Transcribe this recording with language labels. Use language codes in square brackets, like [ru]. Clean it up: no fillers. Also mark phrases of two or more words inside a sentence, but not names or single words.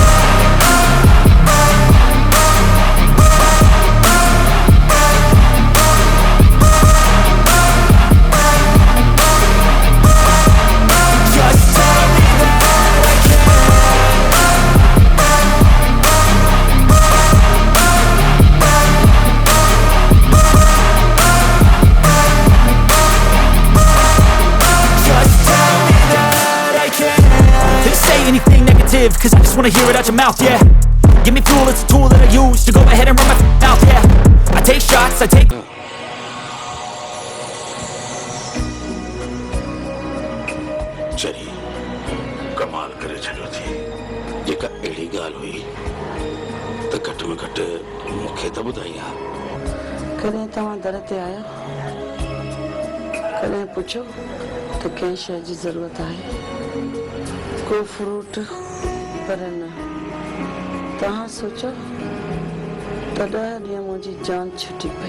[en] Cause I just wanna hear it out your mouth, yeah. Give me fuel, it's a tool that I use to go ahead and run my mouth, yeah. I take shots, I take... [sd] चली कमाल करे छॾियो थी जेका अहिड़ी ॻाल्हि हुई त घटि में घटि मूंखे त ॿुधाई आहे। कॾहिं तव्हां दर ते आया, कॾहिं पुछो त कंहिं शइ जी ज़रूरत आहे, को फ्रूट, पर न तव्हां सोचो त 10 ॾींहं मुंहिंजी जान छुटी पई।